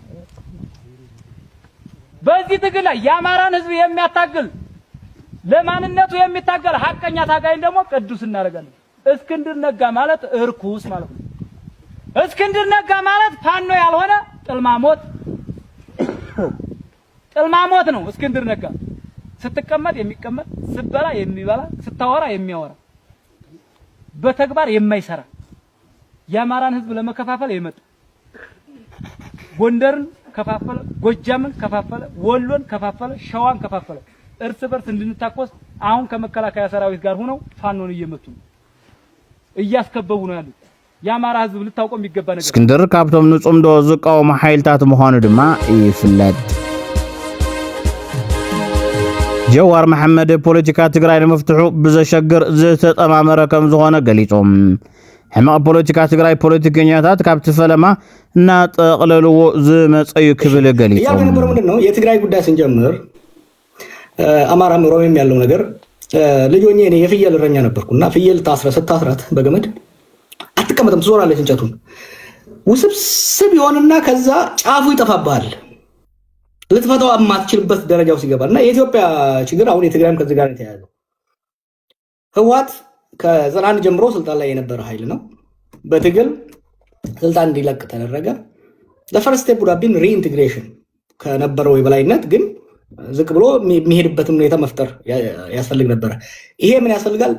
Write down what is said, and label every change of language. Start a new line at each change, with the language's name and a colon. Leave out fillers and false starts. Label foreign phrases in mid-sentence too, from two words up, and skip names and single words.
Amharic: በዚህ ትግል ላይ የአማራን ህዝብ የሚያታግል ለማንነቱ የሚታገል ሐቀኛ ታጋይን ደግሞ ቅዱስ እናረጋለን። እስክንድር ነጋ ማለት እርኩስ ማለት ነው። እስክንድር ነጋ ማለት ፋኖ ያልሆነ ጥልማሞት ነው። እስክንድር ነጋ ስትቀመጥ የሚቀመጥ ስትበላ የሚበላ ስታወራ የሚያወራ በተግባር የማይሰራ የአማራን ህዝብ ለመከፋፈል የመጣ ጎንደርን ከፋፈለ፣ ጎጃምን ከፋፈለ፣ ወሎን ከፋፈለ፣ ሸዋን ከፋፈለ። እርስ በርስ እንድንታኮስ አሁን ከመከላከያ ሰራዊት ጋር ሆነው ፋኖን እየመቱ ነው። እያስከበቡ ነው ያሉት። የአማራ ህዝብ ልታውቀው የሚገባ ነገር
Tigrinya: እስክንድር ካብቶም ንጹምዶ ዝቃወሙ ሓይልታት ምዃኑ ድማ ይፍለጥ። ጀዋር መሐመድ ፖለቲካ ትግራይ ንምፍትሑ ብዘሸግር ዝተጠማመረ ከም ዝኾነ ገሊጾም ሕማቕ ፖለቲካ ትግራይ ፖለቲከኛታት ካብቲ ፈለማ እናጠቕለልዎ ዝመፀዩ ክብል ገሊጾም
Amharic: ያው የነበረው ምንድን ነው የትግራይ ጉዳይ ስንጀምር አማራም ኦሮሞም ያለው ነገር ልጅ ሆኜ እኔ የፍየል እረኛ ነበርኩና ፍየል ስታስራት በገመድ አትቀመጥም፣ ትዞራለች እንጨቱን። ውስብስብ ይሆንና ከዛ ጫፉ ይጠፋብሃል፣ ልትፈታው የማትችልበት ደረጃው ሲገባልና የኢትዮጵያ ችግር አሁን የትግራይም ከዚህ ጋር የተያያዘው ህወሓት ከ91 ጀምሮ ስልጣን ላይ የነበረ ኃይል ነው። በትግል ስልጣን እንዲለቅ ተደረገ።
English: ለfirst step
Amharic: ቡዳቢን ሪኢንቴግሬሽን ከነበረው የበላይነት ግን ዝቅ ብሎ የሚሄድበትን ሁኔታ መፍጠር ያስፈልግ ነበረ። ይሄ ምን ያስፈልጋል?